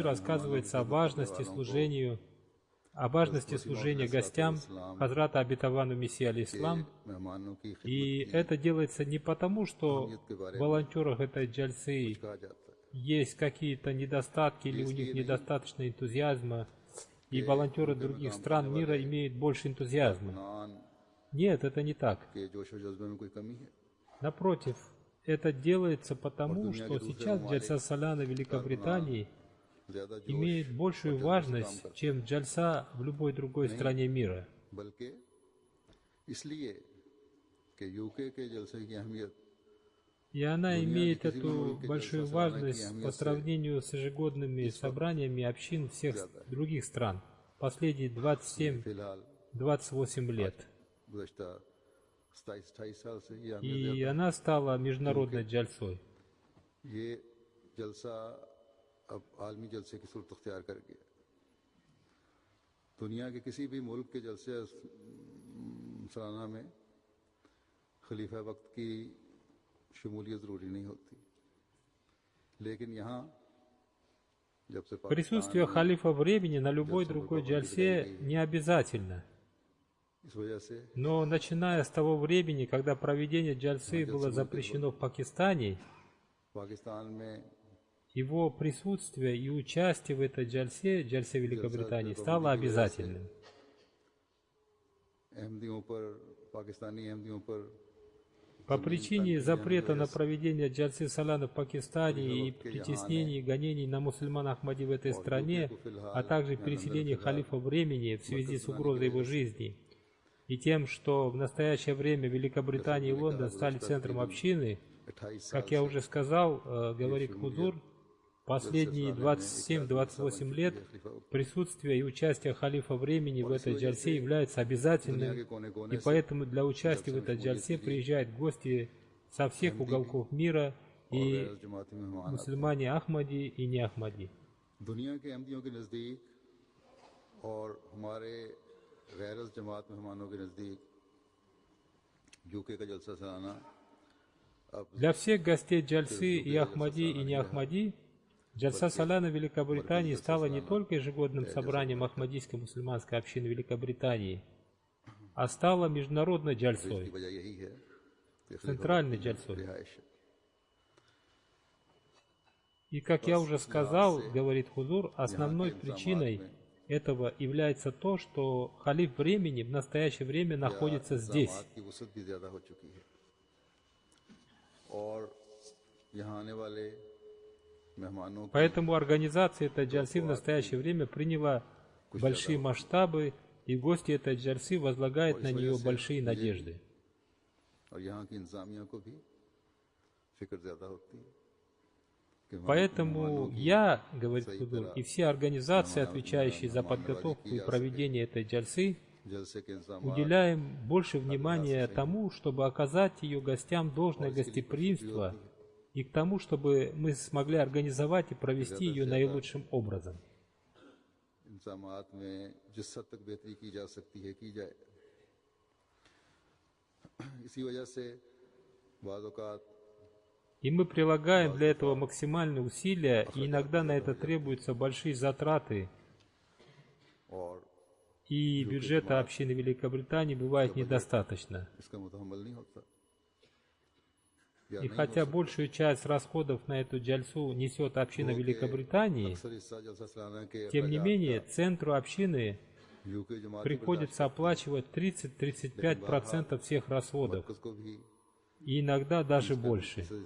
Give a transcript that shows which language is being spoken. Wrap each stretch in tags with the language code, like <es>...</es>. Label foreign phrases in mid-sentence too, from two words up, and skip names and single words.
<ur>مہمانوں کی</ur> <ru>рассказывается</ru> <ur>خدمت کرنے</ur> <ru>о важности служения гостям Хазрата Абитавану Мессии</ru> <ur>के</ur> <ru>алейхиссалам.</ru> <ur>مہمانوں کی</ur> <ru>И</ru> <ur>خدمت کی</ur> <ru>это делается не потому, что</ru> <ur>اہمیت کے بارے</ur> <ru>в</ru> <ur>में</ur> <ru>волонтерах этой джальсы</ru> <ur>کہا جاتا ہے</ur> <ru>есть какие-то недостатки или у них недостаточно энтузиазма, и волонтеры других стран мира имеют больше энтузиазма.</ru> <ur>कारकुनान</ur> <ru>Нет, это не так.</ru> <ur>کے جوش اور جذبے میں کوئی کمی ہے.</ur> <ru>Напротив, это делается потому, что сейчас джальса Салана Великобритании</ru> <ur>زیادہ جوش</ur> <ru>имеет большую</ru> <ur>اور جذبے سے کام</ur> <ru>важность,</ru> <ur>करते</ur> <ru>чем джальса в любой другой стране мира.</ru> <ur>ہیں، بلکہ اس لیے کہ یو کے کے جلسے کی اہمیت</ur> <ru>И она</ru> <ur>दुनिया</ur> <ru>имеет</ru> <ur>کے کسی بھی</ur> <ru>эту</ru> <ur>ملک کے</ur> <ru>большую</ru> <ur>جلسہ سالانہ کی</ur> <ru>важность по</ru> <ur>اہمیت سے</ur> <ru>сравнению с ежегодными собраниями общин всех других стран последние</ru> <ur>फिलहाल</ur> <ru>27-28 лет.</ru> <ur>گزشتہ 27-28 سال سے یہ اہمیت</ur> <ru>И</ru> <ur>ज़्यादा</ur> <ru>она стала международной джальсой.</ru> <ur>है। یہ جلسہ اب عالمی جلسے کی صورت اختیار کر گیا. دنیا کے کسی بھی ملک کے جلسے سالانہ میں خلیفہ وقت کی شمولیت ضروری نہیں ہوتی، لیکن یہاں جب سے</ur> <ru>Присутствие</ru> <ur>पाकिस्तान</ur> <ru>халифа времени на любой другой джальсе не обязательно.</ru> <ur>اس وجہ سے</ur> <ru>Но начиная с того времени, когда проведение джальсы было запрещено в Пакистане,</ru> <ur>پاکستان میں</ur> <ru>его присутствие и участие в этой джальсе Великобритании, стало обязательным.</ru> <ur>احمدیوں پر پاکستانی احمدیوں پر</ur> <ru>По причине запрета на проведение джальсы Салана в Пакистане и притеснений и гонений на мусульман Ахмади в этой стране, а также переселения халифа времени в связи с угрозой его жизни, и тем, что в настоящее время Великобритания и Лондон стали центром общины,</ru> <ur>28</ur> <ru>как я уже сказал, говорит Хузур, последние 27-28 лет присутствие и участие халифа времени в этой джальсе является обязательным, и поэтому для участия в этой джальсе приезжают гости со всех уголков мира, и</ru> <ur>جماعتی مہمان آتے</ur> <ru>мусульмане Ахмади и не Ахмади.</ru> <ur>हैं। دنیا کے احمدیوں کے نزدیک اور ہمارے غیر جماعت مہمانوں کے نزدیک یو کے کا جلسہ سالانہ اب</ur> <ru>Для всех гостей джальсы и Ахмади и не Ахмади, джальса Салана Великобритании стала не только ежегодным собранием Ахмадийской мусульманской общины Великобритании, а стала международной</ru> <ur>की</ur> <ru>джальсой,</ru> <ur>وجہ یہی ہے کہ</ur> <ru>центральной джальсой.</ru> <ur>رہائش ہے.</ur> <ru>И, как я уже сказал, говорит Хузур, основной причиной этого является то, что халиф времени в настоящее время находится здесь.</ru> <ur>انتظامات کی وسعت بھی زیادہ ہو چکی ہے اور یہاں آنے والے مہمانوں کی</ur> <ru>Поэтому организация этой джальсы в настоящее время приняла большие масштабы, и гости этой джальсы возлагают на нее большие надежды.</ru> <ur>اور یہاں کی انتظامیہ کو بھی فکر زیادہ ہوتی ہے کہ</ur> <ru>Поэтому я, говорит Хузур, и все организации, отвечающие за подготовку и проведение этой джальсы,</ru> <ur>جلسے کے انتظام</ur> <ru>уделяем больше внимания тому, чтобы оказать ее гостям должное гостеприимство, и к тому, чтобы мы смогли организовать и провести ее наилучшим образом.</ru> <ur>انتظامات میں جس حد تک بہتری کی جا سکتی ہے کی جائے. اسی وجہ سے بعض اوقات</ur> <ru>И мы прилагаем для этого максимальные усилия, и иногда на это требуются большие затраты. И бюджета общины Великобритании бывает недостаточно. И хотя большую часть расходов на эту джальсу несет община Великобритании, тем не менее центру общины приходится оплачивать 30-35% всех расходов, и иногда даже больше.</ru>